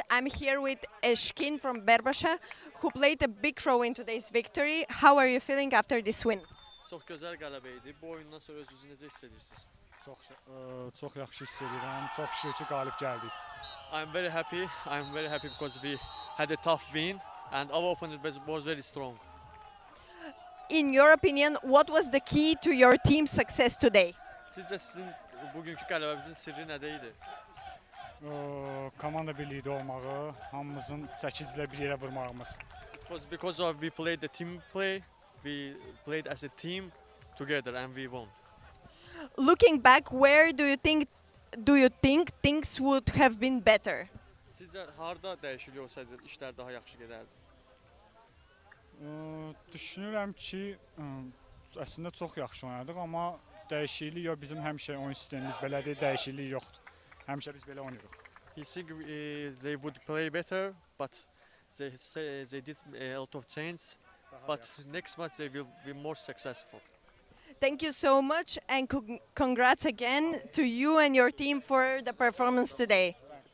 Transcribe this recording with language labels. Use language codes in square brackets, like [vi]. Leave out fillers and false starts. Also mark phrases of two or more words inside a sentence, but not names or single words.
[en] I'm here with Eshkin from Birbasha, who played a big role in today's victory. How are you feeling after this win? [az] Çox gözəl qələbə idi. Bu oyundan sonra özünüzü necə hiss edirsiniz? Çox yaxşı hiss edirəm. Çox şükür ki, qalib gəldik. [en] I'm very happy. I'm very happy because we had a tough win and our opponent was very strong. In your opinion, what was the key to your team's success today? [az] Sizcə sizin bugünkü qələbəmizin sirri nədə idi? Komanda birlikdə olmağı, hamımızın çəkicilə bir yerə vurmağımız. [en] It was because of we played the team play. We played as a team together and we won. Looking back, where do you think things would have been better? [az] Sizcə harda dəyişiklik olsaydı işlər daha yaxşı gedərdi? Düşünürəm ki, əslində çox yaxşı oynadıq, amma dəyişiklik yox, bizim həmişə oyun sistemimiz belədir, dəyişiklik yoxdur. Həmişə biz belə oynayırıq. [en] He think they would play better, but they did a lot of change. But next match they will be more successful. Thank you so much and congrats again to you and your team for the performance today.